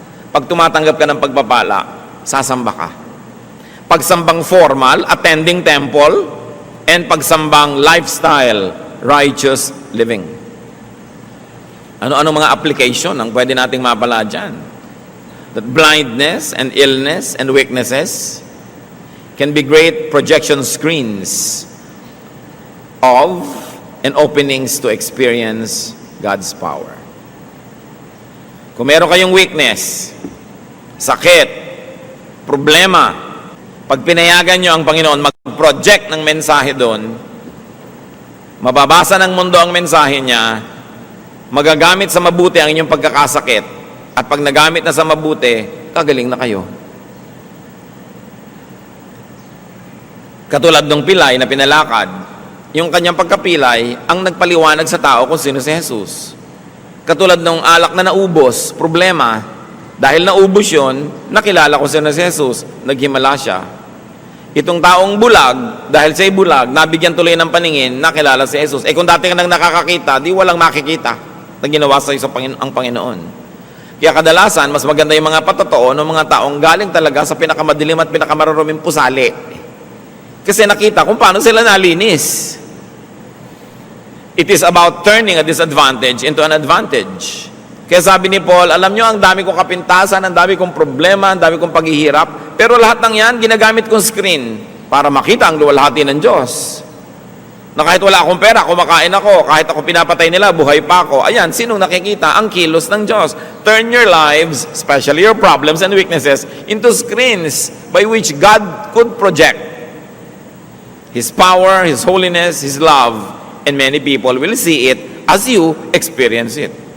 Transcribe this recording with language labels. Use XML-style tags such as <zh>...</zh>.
<tl>Pag tumatanggap ka ng pagpapala, sasamba ka. Pagsambang formal,</tl> <en>attending temple,</en> <tl>and pagsambang lifestyle,</tl> <en>righteous living.</en> <tl>Ano-ano mga application ang pwede nating mapala dyan?</tl> <en>That blindness and illness and weaknesses can be great projection screens of and openings to experience God's power.</en> <tl>Kung meron kayong weakness, sakit, problema, pag pinayagan nyo ang Panginoon mag-project ng mensahe doon, mababasa ng mundo ang mensahe niya, magagamit sa mabuti ang inyong pagkakasakit, at pag nagamit na sa mabuti, kagaling na kayo. Katulad ng pilay na pinalakad, yung kanyang pagkapilay ang nagpaliwanag sa tao kung sino si Jesus. Katulad ng alak na naubos, problema, dahil naubos yun, nakilala kung sino si Jesus, naghimala siya. Itong taong bulag, dahil siya'y bulag, nabigyan tuloy ng paningin, nakilala si Jesus. Kung dati ka nang nakakakita, di walang makikita na ginawa sa iyo ang Panginoon. Kaya kadalasan, mas maganda yung mga patotoo ng mga taong galing talaga sa pinakamadilim at pinakamaruruming pusali. Kasi nakita kung paano sila nalinis.</tl> <en>It is about turning a disadvantage into an advantage.</en> <tl>Kaya sabi ni Paul, alam nyo, ang dami kong kapintasan, ang dami kong problema, ang dami kong paghihirap, pero lahat ng yan, ginagamit kong screen para makita ang luwalhati ng Diyos. Na kahit wala akong pera, kumakain ako, kahit ako pinapatay nila, buhay pa ako. Ayan, sinong nakikita? Ang kilos ng Diyos.</tl> <en>Turn your lives, especially your problems and weaknesses, into screens by which God could project His power, His holiness, His love, and many people will see it as you experience it.</en>